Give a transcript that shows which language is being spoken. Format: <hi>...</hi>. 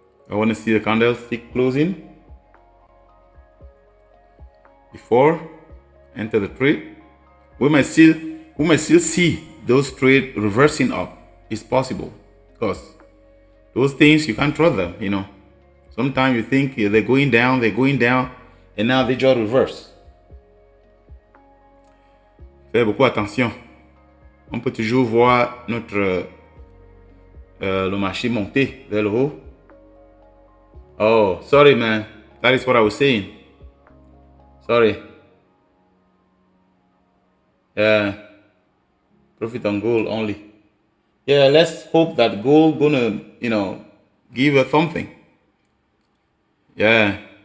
<en>I want to see the candlestick closing before enter the trade. We might still see those trade reversing up. It's possible, because those things you can't trust them, you know. Sometimes you think they're going down, and now they just reverse.</en> <fr>Faites beaucoup attention. On peut toujours voir le marché monter vers le haut.</fr> <en>Oh, sorry, man. That is what I was saying. Sorry. Yeah. Profit on gold only. Yeah, let's hope that gold gonna, give us something. Yeah.</en>